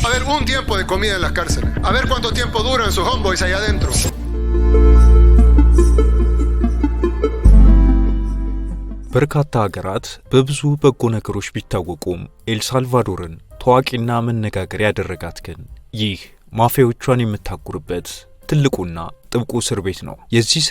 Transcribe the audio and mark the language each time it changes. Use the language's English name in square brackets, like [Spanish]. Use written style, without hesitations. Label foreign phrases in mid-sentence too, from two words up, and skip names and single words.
[Spanish] un tiempo de comida en las cárceles. A ver cuánto tiempo duran sus homeboys allá adentro. [Amharic] በርካታ ሀገራት በብዙ በጎ ነገሮች ቢታወቁም ኤልሳልቫዶርን ታዋቂና መነጋገሪያ ያደረጋት ግን ይህ ማፊያዎቿን የምታጉርበት ትልቁና ጥብቁ እስር ቤት ነው። የዚህ እስር